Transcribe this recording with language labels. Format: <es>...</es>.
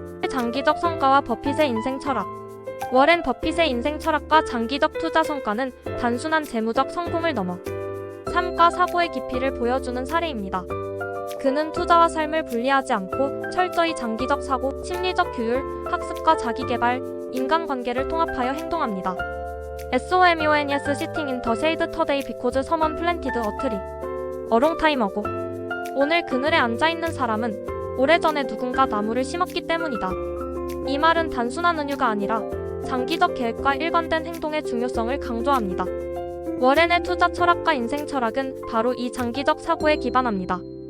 <ko>장기적 성과와 버핏의 인생 철학. 워렌 버핏의 인생 철학과 장기적 투자 성과는 단순한 재무적 성공을 넘어 삶과 사고의 깊이를 보여주는 사례입니다. 그는 투자와 삶을 분리하지 않고 철저히 장기적 사고, 심리적 규율, 학습과 자기개발, 인간관계를 통합하여 행동합니다.</ko> <en>SOMONES sitting in the shade today because someone planted a tree. A long time ago.</en> <ko>오늘 그늘에 앉아있는 사람은 오래전에 누군가 나무를 심었기 때문이다. 이 말은 단순한 은유가 아니라 장기적 계획과 일관된 행동의 중요성을 강조합니다. 워렌의 투자 철학과 인생 철학은 바로 이 장기적 사고에 기반합니다.</ko>